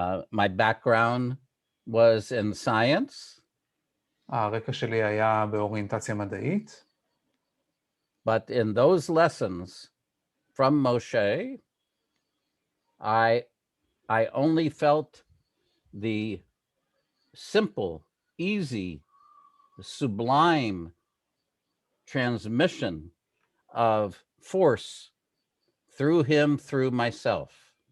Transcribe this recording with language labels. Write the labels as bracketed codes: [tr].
[en] My background was in science. [he] הרקע שלי היה באוריינטציה מדעית. [en] But in those lessons from Moshe, I only felt the simple, easy, sublime transmission of force through him, through myself.